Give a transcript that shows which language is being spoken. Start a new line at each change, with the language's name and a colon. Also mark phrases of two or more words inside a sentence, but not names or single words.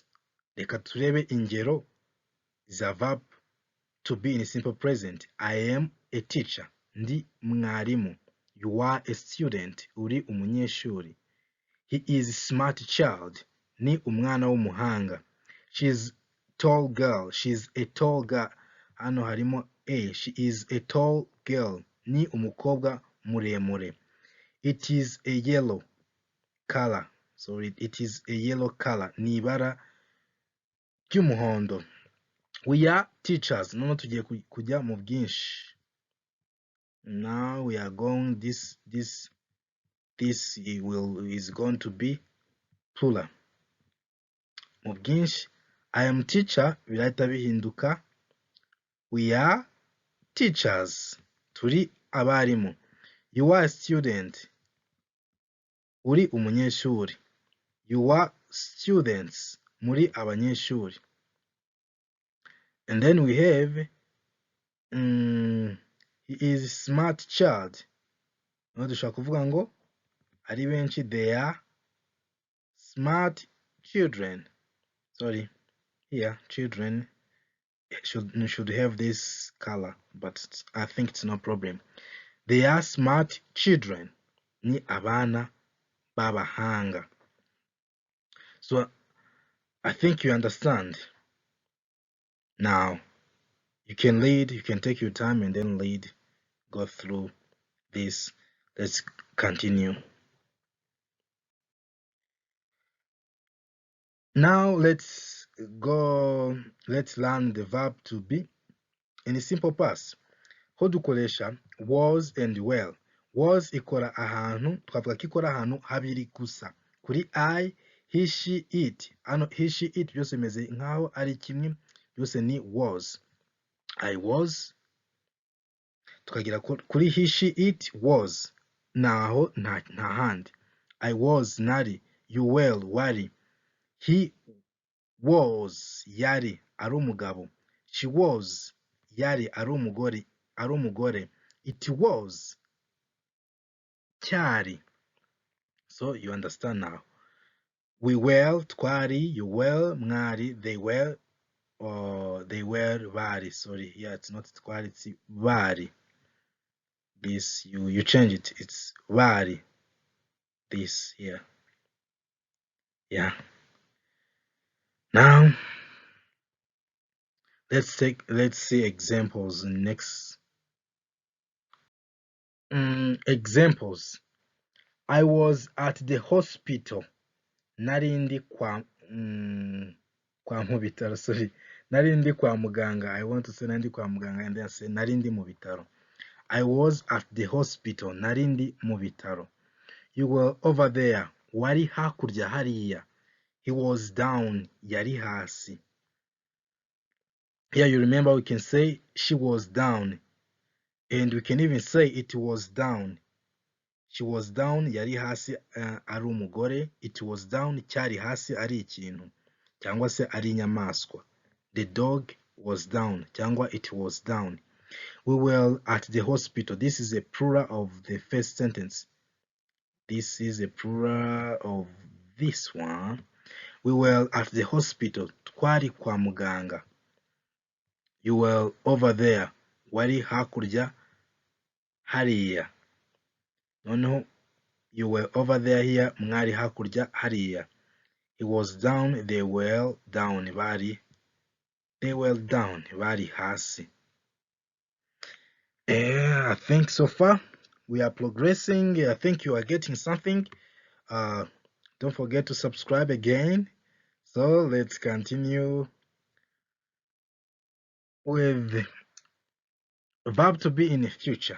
Kinyarwanda: Reka turebe ingero za
English: verb to be in simple present. I am a teacher.
Kinyarwanda: Ndi mwarimu.
English: You are a student.
Kinyarwanda: Uri umunyeshuri.
English: He is a smart child.
Kinyarwanda: Ni umwana w'umuhanga.
English: She is tall girl. She is a tall girl.
Kinyarwanda: Hano harimo
English: a. She is a tall girl.
Kinyarwanda: Ni umukobwa muremure.
English: It is a yellow color. Sorry, it is a yellow color.
Kinyarwanda: Ni ibara ry'umuhondo.
English: We are teachers.
Kinyarwanda: Noneho tugiye kujya mu bwinshi.
English: Now we are going this is going to be plural.
Kinyarwanda: Mu bwinshi,
English: I am teacher
Kinyarwanda: birahita bihinduka
English: we are teachers.
Kinyarwanda: Turi abarimu.
English: You are a student.
Kinyarwanda: Uri umunyeshuri.
English: You are students.
Kinyarwanda: Muri abanyeshuri.
English: And then we have he is a smart child.
Kinyarwanda: Noneho dushobora kuvuga ngo ari benshi,
English: they are smart children. Sorry, here children should have this color, but I think it's no problem. They are smart children.
Kinyarwanda: Ni abana b'abahanga.
English: So I think you understand. Now you can read, you can take your time and then read, go through this. Let's continue. Now let's learn the verb to be in a simple past.
Kinyarwanda: Ho dukoresha
English: was and well.
Kinyarwanda: Was ikora ahantu, twavuga ko ikora ahantu habiri gusa. Kuri
English: I, he, she, it.
Kinyarwanda: Hano
English: he, she, it
Kinyarwanda: byose bimeze nkaho ari kimwe, byose ni was.
English: I was.
Kinyarwanda: Tukagira kuri
English: he, she, it, was.
Kinyarwanda: Naho nta handi.
English: I was nari. You well
Kinyarwanda: wari.
English: He was
Kinyarwanda: yari ari umugabo.
English: She was
Kinyarwanda: yari ari umugore.
English: It was cyari. So you understand now. We were twari, you were mwari, they were bari. Sorry, yeah, it's not twari, it's bari. This you change it. It's bari. this here. Yeah. Now let's see examples next. Examples. I was at the hospital.
Kinyarwanda: Narindi kwa mu bitaro, sorry. Narindi kwa muganga.
English: I want to say
Kinyarwanda: narindi kwa muganga
English: and then say
Kinyarwanda: narindi mu bitaro.
English: I was at the hospital.
Kinyarwanda: Narindi mu bitaro.
English: You were over there.
Kinyarwanda: Wari hakurya hariya.
English: He was down.
Kinyarwanda: Yari hasi.
English: Here you remember we can say she was down. And we can even say it was down. She was down,
Kinyarwanda: yari hasi ari umugore.
English: It was down,
Kinyarwanda: cyari hasi ari ikintu. Cyangwa se ari inyamaswa.
English: The dog was down. Cyangwa it was down. We were at the hospital. This is a plural of the first sentence. This is a plural of this one. We were at the hospital.
Kinyarwanda: Twari kwa muganga.
English: You were over there.
Kinyarwanda: Wari hakurya hariya.
English: Noneho you were over there here.
Kinyarwanda: Mwari hakurya hariya.
English: He was down. They were down. They were down.
Kinyarwanda: Bari hasi.
English: I think so far we are progressing. I think you are getting something. Don't forget to subscribe again. So let's continue with verb to be in the future.